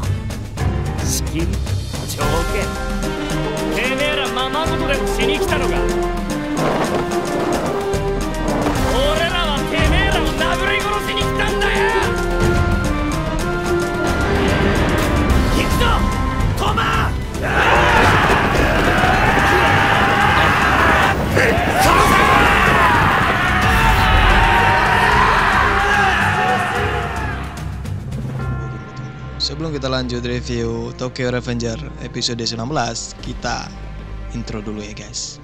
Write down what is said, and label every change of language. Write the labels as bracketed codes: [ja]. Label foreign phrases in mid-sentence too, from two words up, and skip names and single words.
[ja] 仕切り条件。てめえらままごとでもしに来たのか。俺らはてめえらを殴り殺しに来たんだよ。行くぞトマ。 [id] Sebelum kita lanjut review Tokyo Revenger episode 19, kita intro dulu ya guys.